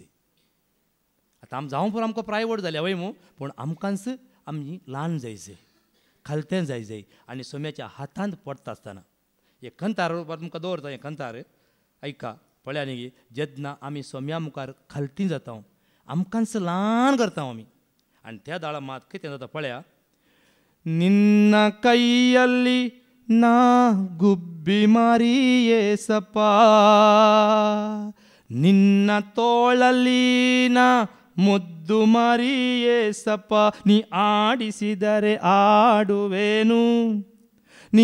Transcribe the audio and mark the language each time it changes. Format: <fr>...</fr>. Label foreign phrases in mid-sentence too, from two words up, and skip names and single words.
<kok>आतां आमी जावं पुरो आमकां प्रायवेट जाल्या वय मू पूण आमकांच आमी ल्हान जायचें खालतें जाय आनी सोम्याच्या हातांत पडटा आसतना हे कंतार तुमकां दवरता. हें कंतार ऐका पळया न्ही. जेन्ना आमी सोम्या मुखार खालतीं जाता आमकांच ल्हान करता आमी आनी त्या दाळा मात कितें जाता पळया.</kok> <kn>निन्न कೈಯಲ್ಲಿ ನಾ ಗುಬ್ಬಿ ಮಾರಿ ಏಸಪ್ಪ ನಿನ್ನ ತೋಳಲ್ಲಿ ನಾ ಮುದ್ದು ಮಾರಿ ಏಸಪ್ಪ ನೀ ಆಡಿಸಿದರೆ ಆಡುವೆನು ನೀ</kn>